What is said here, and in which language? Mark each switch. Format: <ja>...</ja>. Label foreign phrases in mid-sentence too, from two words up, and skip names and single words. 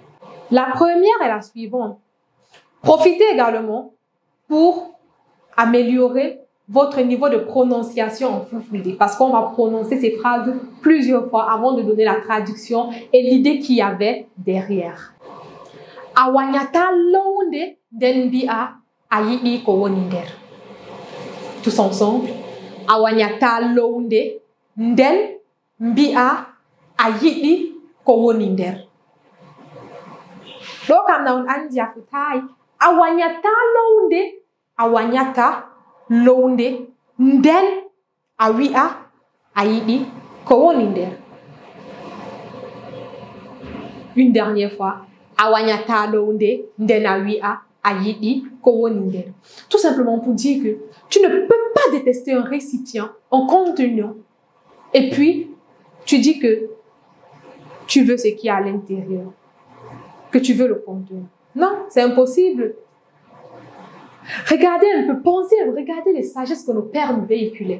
<fr>La première est la suivante. Profitez également pour améliorer votre niveau de prononciation en Fulfulde, parce qu'on va prononcer ces phrases plusieurs fois avant de donner la traduction et l'idée qu'il y avait derrière.</fr> <ff>Awanyata londe denbia ayibi ko woni nder.</ff> <fr>Tous ensemble.</fr> <ff>Awanyata londe den mbia ayibi ko woni nder. Do kam na on andi afutai. Awanyata londe nden awia ayibi ko woni nder.</ff> <fr>Une dernière fois.</fr> <ff>Awanyata londe nden awia ayibi ko woni nder.</ff> <fr>Tout simplement pour dire que tu ne peux pas détester un récipient, un contenant, et puis tu dis que tu veux ce qu'il y a à l'intérieur, que tu veux le contenant. Non, c'est impossible. Regardez un peu, pensez, regardez les sagesses que nos pères nous véhiculaient.</fr>